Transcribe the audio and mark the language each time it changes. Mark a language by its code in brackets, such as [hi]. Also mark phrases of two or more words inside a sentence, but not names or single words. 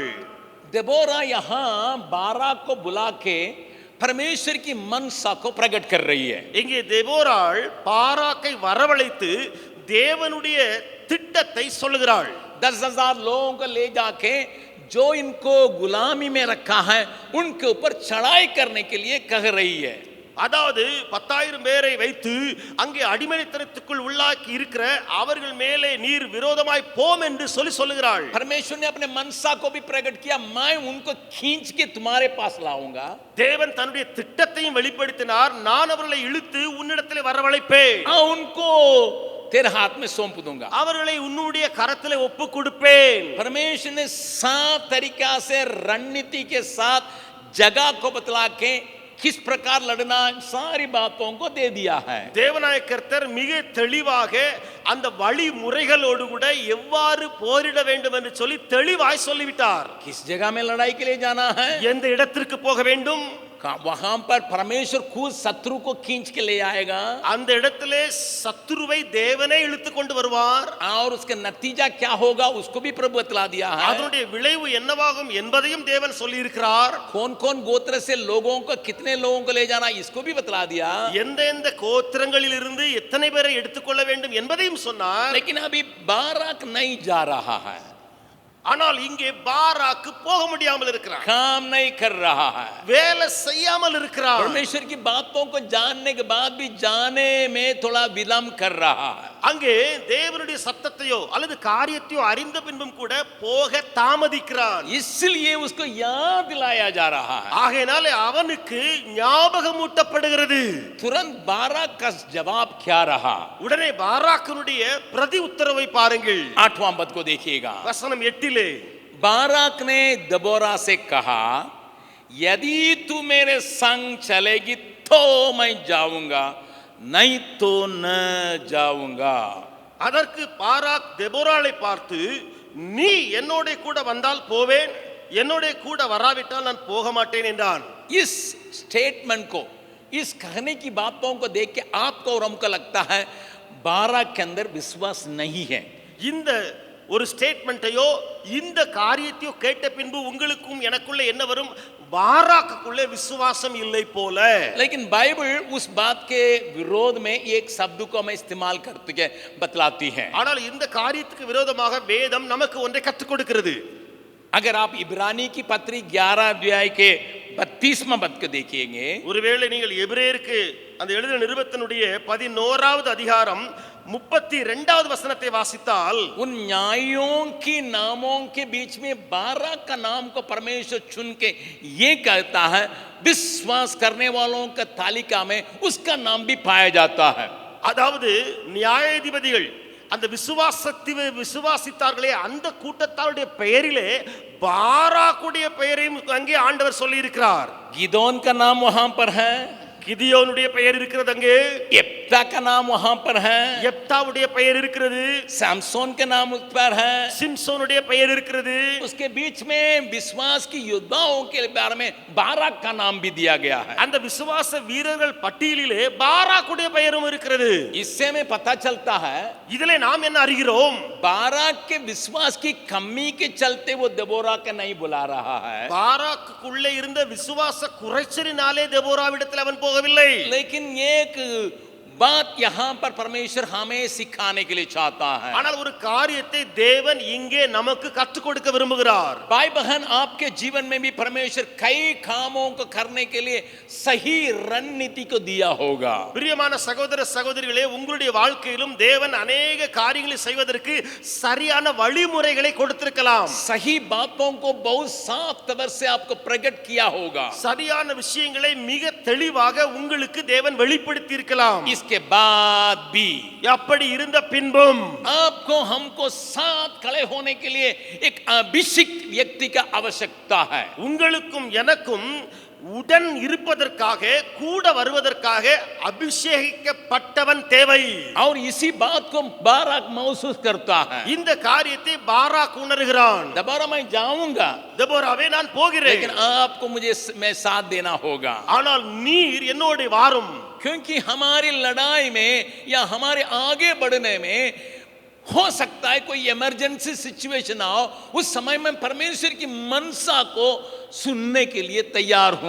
[hi] देबोरा यहाँ बाराक को बुला के परमेश्वर की मनसा को प्रकट कर रही है. [ta] இங்கே தெபோராள் பாராக்கை வரவழைத்து தேவனுடைய திட்டத்தை சொல்லுகிறாள். [hi] 10,000 लोगों को ले जाके जो इनको गुलामी में रखा है उनके ऊपर चढ़ाई करने के लिए कह रही है. [ta] அதாவது 10,000 பேரை வைத்து அங்கே அடிமைத்தனத்துக்குள் உள்ளாக்கி இருக்கிற அவர்கள் மேலே நீர் விரோதமாய் போம் என்று சொல்லுகிறாள். [hi] परमेश्वर ने अपने मनसा को भी प्रकट किया, मैं उनको खींच के तुम्हारे पास लाऊंगा. [ta] தேவன் தன்னுடைய திட்டத்தையும் வெளிப்படுத்தினார். நான் அவர்களை இழுத்து உன்னிடத்திலே வரவழைப்பேன், [hi] उनको तेरे हाथ में सौंप दूंगा, [ta] அவர்களை உன்னுடைய கரத்திலே ஒப்பு கொடுப்பேன். [hi] परमेश्वर ने साफ तरीका से रणनीति के साथ जगह को बतला के किस प्रकार लड़ना सारी बातों को दे दिया है. [ta] தேவனாய கர்த்தர் மிக தெளிவாக அந்த வழிமுறைகளோடு கூட எவ்வாறு போரிட வேண்டும் என்று சொல்லி தெளிவாய் சொல்லிவிட்டார். [hi] किस जगह में लड़ाई के लिए जाना है, [ta] எந்த இடத்திற்கு போக வேண்டும், [hi] वहां पर परमेश्वर खुद शत्रु को खींच के ले आएगा [ta] அந்த இடத்திலே சத்துருவை தேவனே இழுத்து கொண்டு வருவார். [hi] और उसका नतीजा क्या होगा उसको भी प्रभु बतला दिया है. [ta] அதனுடைய விளைவு என்னவாகும் என்பதையும் தேவன் சொல்லி இருக்கிறார். [hi] कौन कौन गोत्र से लोगों को कितने लोगों को ले जाना इसको भी बतला दिया. [ta] எந்த கோத்திரங்களில் இருந்து எத்தனை பேரை எடுத்துக்கொள்ள வேண்டும் என்பதையும் சொன்னார். [hi] लेकिन अभी बाराक नहीं जा रहा है. [ta] ஆனால் இங்கே பாராக்கு போக முடியாமல் இருக்கிறார். [hi] काम नहीं कर रहा है. [ta] வேலை செய்யாமல் இருக்கிறார். [hi] परमेश्वर की बातों को जानने के बाद भी जाने में थोड़ा विलंब कर रहा है. [ta] அங்கே தேவனுடைய சத்தத்தையோ அல்லது காரியத்தையோ அறிந்த பின்பும் கூட போக தாமதிக்கிறான். [hi] इसलिए उसको याद दिलाया जा रहा है. [ta] ஆகையினாலே அவனுக்கு ஞாபகமூட்டப்படுகிறது. [hi] तुरंत बाराक का जवाब क्या रहा. [ta] உடனே பாராக்கினுடைய பிரதி உத்தரவை பாருங்கள். [hi] 8वां पद को देखिएगा. [ta] வசனம் 8 [hi] बाराक ने दबोरा से कहा यदि तू मेरे संग चलेगी तो मैं जाऊंगा नहीं तो न जाऊंगा. [ta] அதற்கு பாராக் தெபோராளை பார்த்து நீ என்னோட கூட வந்தால் போவேன் என்னோட கூட வராவிட்டால் நான் போக மாட்டேன் என்றான். [hi] इस स्टेटमेंट को इस कहने की बातों को देख के आपको और हमको लगता है बाराक के अंदर विश्वास नहीं है. [ta] இந்த ஒரு ஸ்டேட்மெண்ட்டையோ இந்த காரியத்தையோ கேட்ட பின்பு உங்களுக்கும் எனக்குள்ள என்ன வரும், பாராக்குக்குள்ளே விசுவாசம் இல்லை போல. [hi] लेकिन बाइबल उस बात के विरोध में एक शब्द को हमें इस्तेमाल करती है बतलाती है. [ta] ஆனால் இந்த காரியத்துக்கு விரோதமாக வேதம் நமக்கு ஒன்றை கற்றுக் கொடுக்கிறது. [hi] अगर आप इब्रानी की पत्री 11 अध्याय के 32वां पद को देखिएंगे, [ta] ஒருவேளை நீங்கள் எபிரேயருக்கு அந்த எழுதின நிருபத்தினுடைய 11வது அதிகாரம் 32வது வசனத்தை வாசித்தால் [hi] उन न्यायों की नामों के बीच में 12 का नाम को परमेश्वर चुन के ये कहता है विश्वास करने वालों का तालिका में उसका नाम भी पाया जाता है. [ta] அதாவது நியாயாதிபதிகள் அந்த விசுவாசித்தார்களே அந்த கூட்டத்தாருடைய பெயரிலே பாராக்குடைய பெயரையும் அங்கே ஆண்டவர் சொல்லி இருக்கிறார். [hi] गिदोन का नाम वहां पर है, [ta] கிதியோனுடைய பெயர் இருக்கிறது, அங்கே [hi] यिप्ता का नाम वहां पर है, [ta] யெப்தாவுடைய பெயர் இருக்கிறது, [hi] सैमसोन का नाम उस पर है, [ta] சிம்சோனுடைய பெயர் இருக்கிறது. [hi] उसके बीच में विश्वास की योद्धाओं के बारे में बाराक का नाम भी दिया गया है. [ta] அந்த விசுவாச வீரர்கள் பட்டியலிலே பாராக்குடைய பெயரும் இருக்கிறது. [hi] इससे हमें पता चलता है [ta] இதிலே நாம் என்ன அறிகிறோம், [hi] बाराक के विश्वास की कमी के चलते वो दबोरा के नहीं बुला रहा है. [ta] பாராக்குக்குள்ளே இருந்த விசுவாச குறைச்சலினாலே தெபோராவிடத்தில் அவன் போகவில்லை. [hi] लेकिन एक बात यहां पर परमेश्वर हमें सिखाने के लिए चाहता है. [ta] ஆனால் ஒரு காரியத்தை தேவன் இங்கே நமக்கு கற்றுக் கொடுக்க விரும்புகிறார். [hi] भाई बहन, आपके जीवन में भी परमेश्वर कई कामों को करने के लिए सही रणनीति को दिया होगा. [ta] பிரியமான சகோதர சகோதரிகளே, உங்களுடைய வாழ்க்கையிலும் தேவன் अनेक காரியங்களை செய்வதற்கு சரியான வழிமுறைகளை கொடுத்திருக்கலாம். [hi] सही बातों को बहुत साफ तौर से आपको प्रकट किया होगा. [ta] சரியான விஷயங்களை மிக தெளிவாக உங்களுக்கு தேவன் வெளிப்படுத்தி இருக்கலாம். [hi] इसके बाद भी [ta] அப்படி இருந்த பின்பும் [hi] आपको हमको साथ खड़े होने के लिए एक अभिषिक्त व्यक्ति का आवश्यकता है. [ta] உங்களுக்கும் எனக்கும் உடன் இருப்பதற்காக கூட வருவதற்காக அபிஷேகிக்கப்பட்டவன் தேவை. [hi] और इसी बात को बाराक महसूस करता है. [ta] இந்த காரியத்தை பாராக் உணர்கிறான். [hi] दबोरा मैं जाऊंगा [ta] தெபோராவே நான் போகிறேன், [hi] लेकिन आपको मुझे मैं साथ देना होगा. [ta] ஆனால் நீர் என்னோட வாரும். [hi] क्योंकि हमारी लड़ाई में या हमारे आगे बढ़ने में हो सकता है कोई [en] emergency situation [hi] आओ, उस समय में परमेश्वर की मनसा को सुनने के लिए तैयार हूं.